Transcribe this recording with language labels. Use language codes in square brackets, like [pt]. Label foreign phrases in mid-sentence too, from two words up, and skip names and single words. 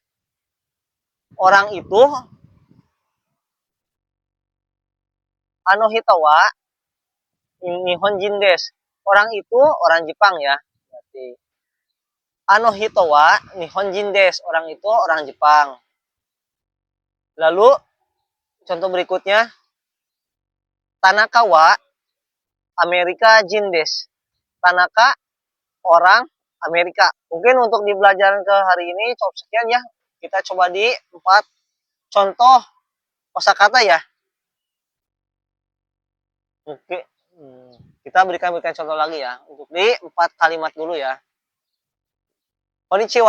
[id] Orang itu [ja] あの人は日本人です. [id] Orang itu orang Jepang ya. [ja] Berarti あの人は日本人です. [id] Orang itu orang Jepang. Lalu contoh berikutnya [ja] 田中はアメリカ人です. [id] Tanaka orang Amerika. Mungkin untuk di pelajaran ke hari ini cukup sekian ya. Kita coba di 4 contoh kosakata ya. Oke. Kita berikan contoh lagi ya. Untuk di 4 kalimat dulu ya.